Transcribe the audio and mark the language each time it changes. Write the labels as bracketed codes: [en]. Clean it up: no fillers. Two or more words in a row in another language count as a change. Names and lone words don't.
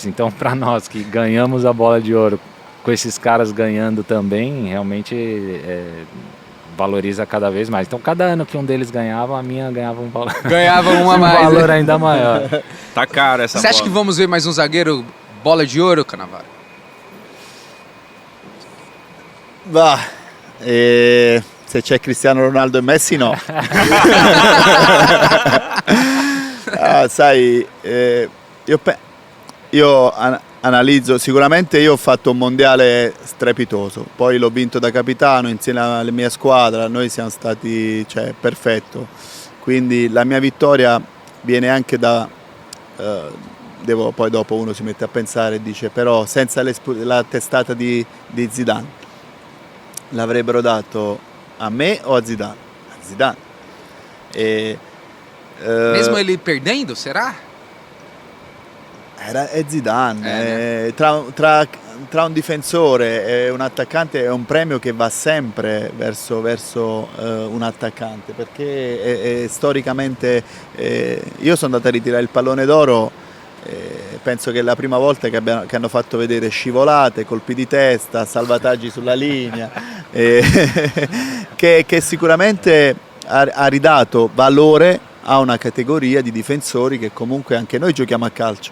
[pt] Então, para nós que ganhamos a Bola de Ouro, com esses caras ganhando também, realmente valoriza cada vez mais. Então, cada ano que um deles ganhava, a minha ganhava um valor, Ganhava uma a um mais. valor né? ainda maior. Tá caro essa Você acha bola. que vamos ver mais um zagueiro Bola de Ouro, Cannavaro? [it] Va, se c'è Cristiano Ronaldo e Messi no. Sai, io analizzo, sicuramente io ho fatto un mondiale strepitoso, poi l'ho vinto da capitano insieme alla mia squadra, noi siamo stati, perfetto, quindi la mia vittoria viene anche poi dopo uno si mette a pensare e dice però senza la testata di Zidane l'avrebbero dato a me o a Zidane? A Zidane. [pt] Mesmo ele perdendo, será? [it] È Zidane, né? tra un difensore e un attaccante è un premio che va sempre verso un attaccante, perché storicamente io sono andato a ritirare il pallone d'oro, penso che è la prima volta che hanno fatto vedere scivolate, colpi di testa, salvataggi sulla linea, che sicuramente ha ridato valore a una categoria di difensori che comunque anche noi giochiamo a calcio.